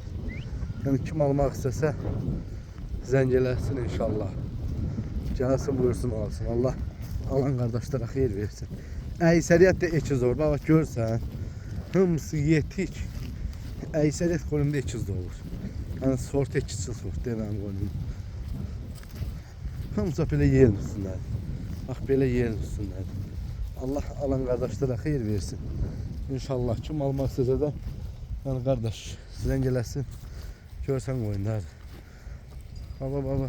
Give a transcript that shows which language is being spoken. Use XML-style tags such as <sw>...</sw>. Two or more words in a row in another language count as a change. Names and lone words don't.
<az>Yəni kim almaq istəsə zəng eləsin inşallah. Gəlsin buyursun alsın. Allah alan qardaşlara xeyir versin. Əksəriyyət də ekiz olur. Bax görsən, hamısı yetik. Əksəriyyət qoyunda ekizdə olur. Yəni sort ekizsiz sort deməm qoyunda. Hamısı belə yerin üstündədir. Bax belə yerin üstündədir. Allah alan qardaşlara xeyir versin. İnşallah kim almaq istəsə də yəni qardaş zəng eləsin. Görsən qoyunlar. Baba.</az>